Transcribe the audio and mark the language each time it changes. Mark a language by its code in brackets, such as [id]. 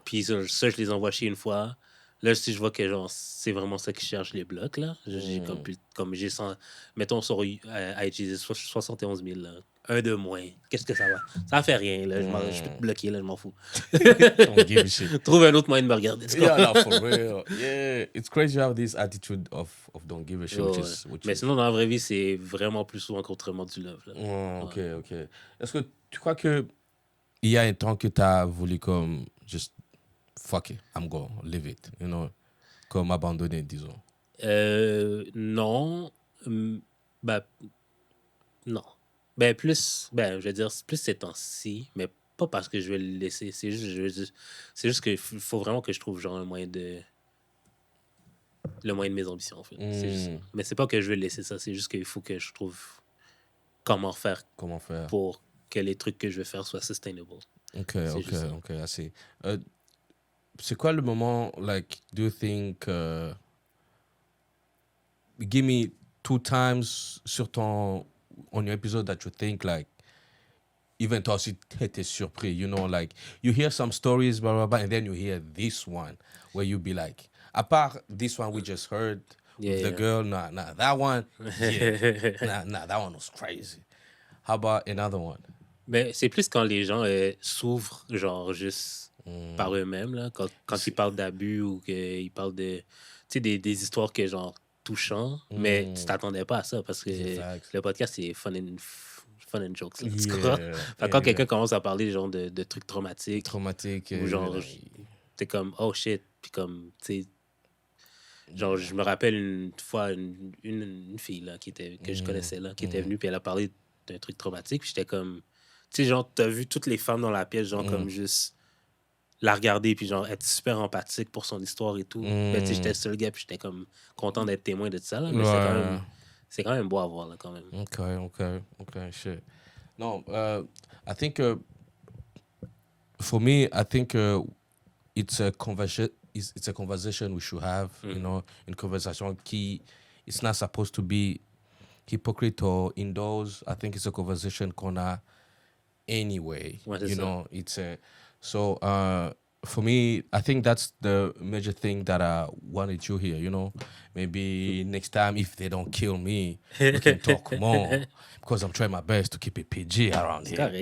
[fr] Puis ça, je les envoie chier une fois. Là, si je vois que genre, c'est vraiment ça qui cherche les blocs, là. J'ai 100, mettons sur IG, 71 000, là. Un de moins. Qu'est-ce que ça va? Ça fait rien, là. Je peux te bloquer, là, je m'en fous. [en] Don't give a shit. [fr] Trouve un autre moyen de me regarder. [en] Yeah, no, for real. Yeah, it's crazy you have this attitude of don't give a shit. [fr] Mais sinon, dans la vraie vie, c'est vraiment plus souvent qu'autrement du love. Là. Ok. Est-ce que tu crois que il y a un temps que tu as voulu comme [en] just fuck it, I'm going, leave it, you know, [fr] comme abandonner, disons? Non. Non. Je veux dire, plus ces temps-ci, mais pas parce que je vais le laisser. C'est juste qu'il faut vraiment que je trouve genre le moyen de mes ambitions, en fait. C'est juste ça. Mais c'est pas que je vais le laisser ça, c'est juste qu'il faut que je trouve comment faire pour que les trucs que je vais faire soient sustainable. Ok, assez. [en] C'est quoi le moment, like, do you think, give me 2 times on your episode that you think, like, even [fr] toi aussi, t'étais surpris, [en] you know, like, you hear some stories, blah, blah, blah, and then you hear this one, where you be like, [fr] à part [en] this one we just heard, the girl, nah, that one, that one was crazy. How about another one? [fr] Mais c'est plus quand les gens s'ouvrent, genre, juste par eux-mêmes, là, quand ils parlent d'abus ou qu'ils parlent de, tu sais, des histoires que, genre, touchants, mais tu t'attendais pas à ça parce que le podcast, c'est [en] fun and jokes. [fr] Quand quelqu'un commence à parler, genre, de trucs traumatiques, ou genre, t'es comme, [en] oh shit, [fr] puis comme, tu sais, genre, je me rappelle une fois, une fille, là, que je connaissais, là, qui était venue, puis elle a parlé d'un truc traumatique, puis j'étais comme, tu sais, genre, t'as vu toutes les femmes dans la pièce, genre, comme juste la regarder, puis genre, être super empathique pour son histoire et tout. Mais tu sais, j'étais le seul gars, puis j'étais comme content d'être témoin de ça, là, mais c'est quand même beau à voir, là, quand même. [en] Ok, shit. No, I think, for me, I think it's a conversation we should have, you know, [fr] une conversation qui, [en] it's not supposed to be hypocrite or indoors. I think it's a conversation [fr] qu'on a [en] anyway, you know, it's a, so for me, I think that's the major thing that I wanted you here, you know, maybe next time if they don't kill me, we can talk more, because I'm trying my best to keep it PG around here.